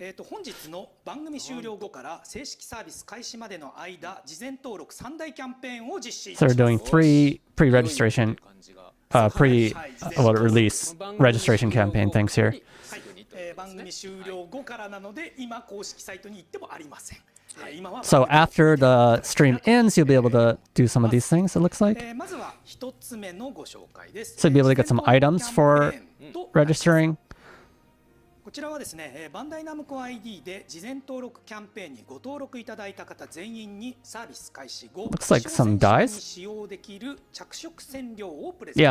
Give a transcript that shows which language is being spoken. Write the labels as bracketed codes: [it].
[ja] 本日の番組終了後から正式サービス開始までの間、事前登録3大キャンペーンを実施。 [en] So they're doing 3 pre-registration, release registration campaign things here. [ja] 番組終了後からなので、今公式サイトに行ってもありません。 [en] So after the stream ends, you'll be able to do some of these things, it looks like. [ja] まずは1つ目のご紹介です。 [en] So you'll be able to get some items for registering. [ja] こちらはですね、バンダイナムコ ID で事前登録キャンペーンにご登録いただいた方全員にサービス開始後、 [en] Looks like some dies. [ja] 使用できる着色染料をプレゼント。